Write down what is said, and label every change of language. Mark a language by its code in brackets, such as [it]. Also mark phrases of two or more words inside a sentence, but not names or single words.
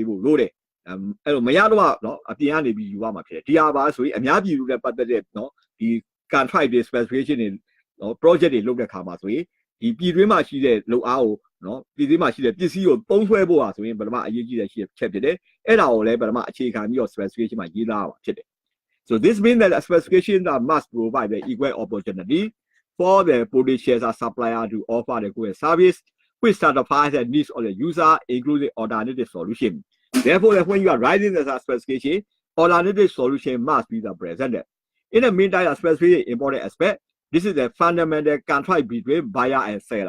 [my] ဖို့လိုတယ်အဲ့လိုမရတော့နော်အပြင်ကနေပြီးယူရမှာဖြစ်တယ်ဒီဟာပါဆိုရင်အများပြည်သူနဲ့ပတ်သက်တဲ့နော်ဒီ contract တွေ specification တွေနော် project တွေလုပ်တဲ့ခါမှာ ဆိုရင်ဒီပြည်တွင်းမှာရှိတဲ့လုပ်အားကိုနော်ပြည်တွင်းမှာရှိတဲ့ပစ္စည်းကိုသုံးဆွဲဖို့ဟာဆိုရင်ပထမအရေးကြီးတဲ့ ချက်ဖြစ်တယ်အဲ့ဒါကိုလည်းပထမအခြေခံပြီးတော့ specification မှာရေးသားရမှာဖြစ်တယ် [en] so this means that a specification that must provide the equal opportunity for the potential supplier to offer the good service which satisfies the needs of the user including alternative solution therefore when you are writing the specification alternative solution must be presented in the meantime a specification important aspect this is the fundamental contract between buyer and seller.